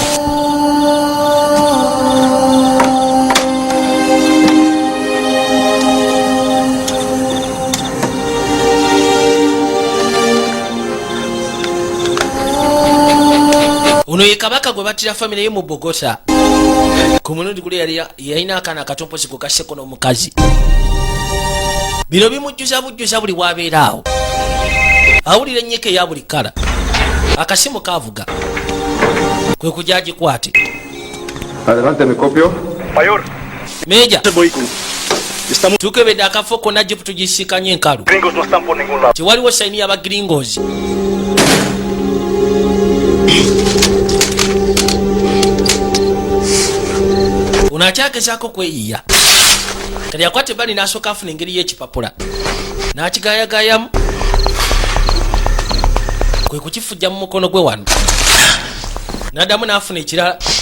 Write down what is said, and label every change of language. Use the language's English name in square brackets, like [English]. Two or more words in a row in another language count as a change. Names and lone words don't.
[Ganda] ono ye kabaka gwe battira famire ye mu bogota ku mulundi guli yalina akaana akatompozi gwe gasseko n'omukazi. bino bimujjuza bujjuza buli wabeera awo awulira ennyika eya buli kala akasimu kavuga kwe kujja agikwate. [Spanish] Adelante, me copio. Mayor, [Ganda] meja tukebedde akafo konna jipu tugisikanye enkalu [Spanish] gringos no están por ningún lado. [Ganda] tewaliwo sayini y'abagringos. ono akyagezaako kweyiya kati akwata ebbali n'asooka afuna engeri y'ekipapula n'akigayagayamu kwe kukifujja mu mukono gwe wano n'addamu n'afuna ekirala.